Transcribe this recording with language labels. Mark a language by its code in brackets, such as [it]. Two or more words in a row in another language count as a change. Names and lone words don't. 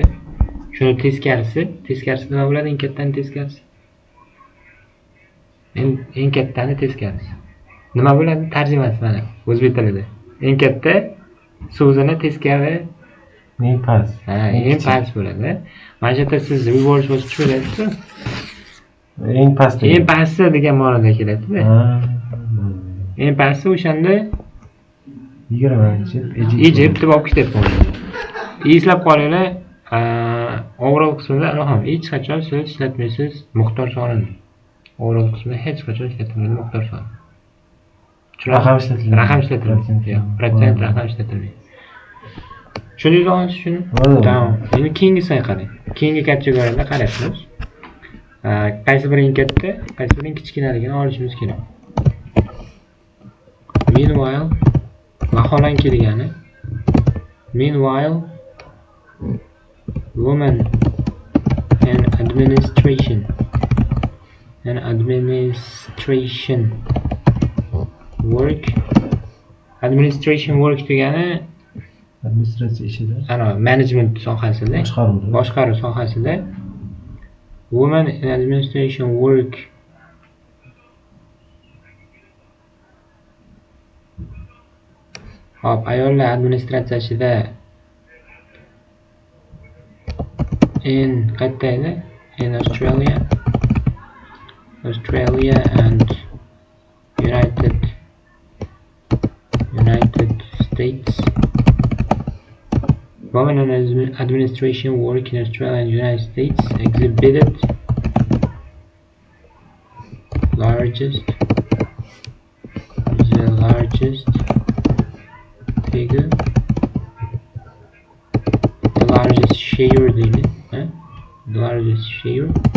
[uz] Shuni teskarisi nima bo'ladi? Eng kattani teskarisi. Eng kattani teskarisi. Nima bo'ladi? Tarjimasi mana o'zbek tilida. Eng katta so'zini teskari eng past. Eng past bo'ladi. Mana shu yerda siz [en] reverse was true [uz] dedingiz. Eng past. Eng pasti degan ma'noda keladi-da. Eng pasti o'shanda 20 Egypt deb olib ketyapman. Eslab qolinglar, overall qismida ham hech qachon siz ishlatmaysiz miqdor sonini. Overall qismida hech qachon ishlatilmaydi miqdor soni. Raqam ishlatilmaydi. Raqam ishlatilmaydi. Protsent raqam ishlatilmaydi. Tushundingizmi shuni? Tamam. Endi keyingisini qarang. Keyingi kategoriyada qaraymiz. Qaysi biri eng katta, qaysi biri eng kichkinaligini olishimiz kerak. Meanwhile, vaholanki degani. [en] Meanwhile, women in administration work degani [uz] administratsiya ishida, [en] management [uz] sohasida, boshqaruv sohasida [en] women in administration work [uz] ayollar administratsiya ishida [en] in Australia and United States. Women in administration work in Australia and United States exhibited the largest figure, the largest share daily, the largest share.